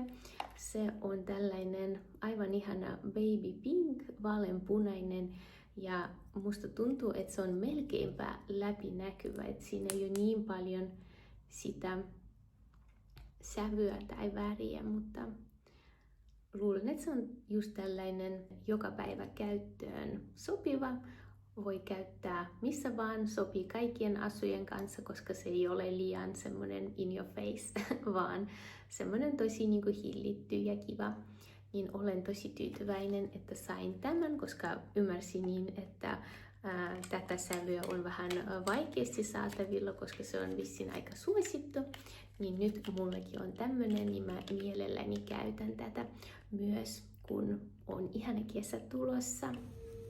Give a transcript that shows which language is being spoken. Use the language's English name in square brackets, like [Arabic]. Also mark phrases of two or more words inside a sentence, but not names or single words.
[Finnish] Se on tällainen aivan ihana [English] baby pink, [Finnish] vaaleanpunainen ja musta tuntuu, että se on melkeinpä läpinäkyvä, että siinä ei ole niin paljon sitä sävyä tai väriä, mutta luulen, että se on just tällainen joka päivä käyttöön sopiva. Voi käyttää missä vaan, sopii kaikkien asujen kanssa, koska se ei ole liian semmoinen [English] in your face, [Finnish] vaan semmoinen tosi niin kuin hillitty ja kiva. Niin olen tosi tyytyväinen, että sain tämän, koska ymmärsin niin, että tätä sävyä on vähän vaikeasti saatavilla, koska se on vissiin aika suosittu. Niin nyt mullekin on tämmönen, niin mä mielelläni käytän tätä myös, kun on ihana kesä tulossa.